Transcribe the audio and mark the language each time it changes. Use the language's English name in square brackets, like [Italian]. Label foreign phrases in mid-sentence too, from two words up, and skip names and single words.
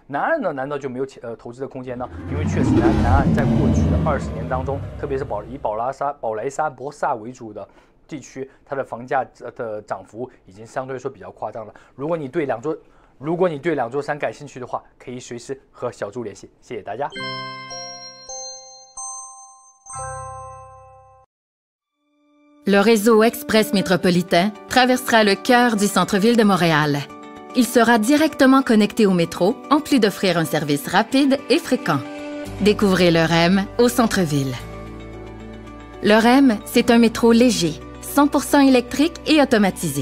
[Chinese] 南岸呢，难道就没有投资的空间呢？因为确实南岸在过去的20年当中，特别是以宝莱沙博萨为主的地区，它的房价的涨幅已经相对来说比较夸张了。如果你对两座山感兴趣的话，可以随时和小猪联系。谢谢大家。 [French] Le réseau Express métropolitain traversera le cœur du centre-ville de Montréal. Il sera directement connecté au métro, en plus d'offrir un service rapide et fréquent. Découvrez le REM au centre-ville. Le REM, c'est un métro léger, 100% électrique et automatisé.